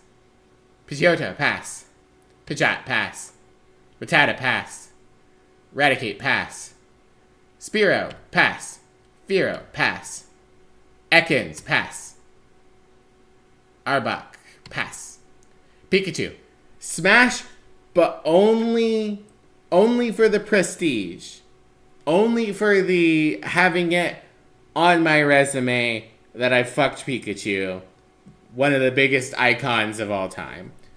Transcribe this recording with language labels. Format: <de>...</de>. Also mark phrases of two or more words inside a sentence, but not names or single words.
<en>Pidgeotto. Pass. Pidgeot. Pass. Rattata. Pass. Raticate. Pass. Spearow. Pass. Fearow. Pass. Ekans. Pass. Arbok. Pass. Pikachu. Smash, but only for the prestige. Only for the having it on my resume that I fucked Pikachu. One of the biggest icons of all time.</en>